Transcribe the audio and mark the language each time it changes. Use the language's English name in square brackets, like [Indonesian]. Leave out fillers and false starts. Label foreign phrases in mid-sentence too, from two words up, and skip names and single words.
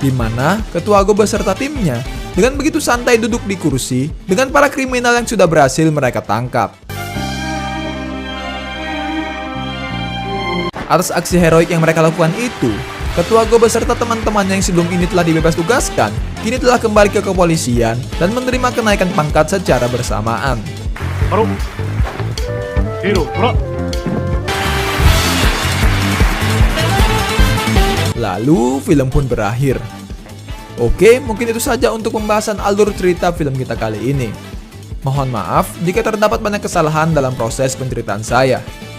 [Indonesian] di mana Ketua Go beserta timnya dengan begitu santai duduk di kursi dengan para kriminal yang sudah berhasil mereka tangkap. Atas aksi heroik yang mereka lakukan itu, Ketua Go beserta teman-temannya yang sebelum ini telah dibebas tugaskan, kini telah kembali ke kepolisian dan menerima kenaikan pangkat secara bersamaan. [Korean] 바로 뒤로 돌아. [Indonesian] Lalu film pun berakhir. Oke, mungkin itu saja untuk pembahasan alur cerita film kita kali ini. Mohon maaf jika terdapat banyak kesalahan dalam proses penceritaan saya.